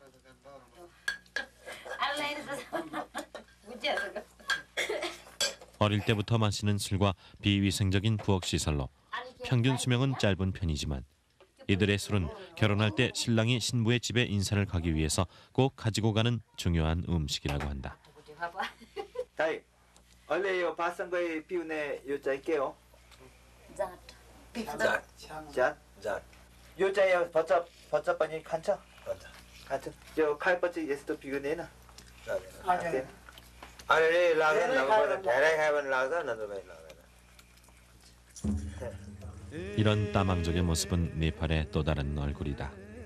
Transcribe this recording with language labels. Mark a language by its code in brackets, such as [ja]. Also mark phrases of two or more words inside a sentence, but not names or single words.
[ko] 어릴 때부터 마시는 술과 비위생적인 부엌 시설로 평균 수명은 짧은 편이지만 이들의 술은 결혼할 때 신랑이 신부의 집에 인사를 가기 위해서 꼭 가지고 가는 중요한 음식이라고 한다. [ne] अहिले यो भातसँगै पिउने यो चाहिँ के हो? जात. यो चाहिँ भच्च पनि खान्छ? खान्छ. त्यो खाएपछि यस्तो पिउदैन? अलरेडी लाग्दैन, धेरै खायो भने लाग्छ, नत्र भने लाग्दैन. [ko] 이런 따망족의 모습은 네팔의 또 다른 얼굴이다.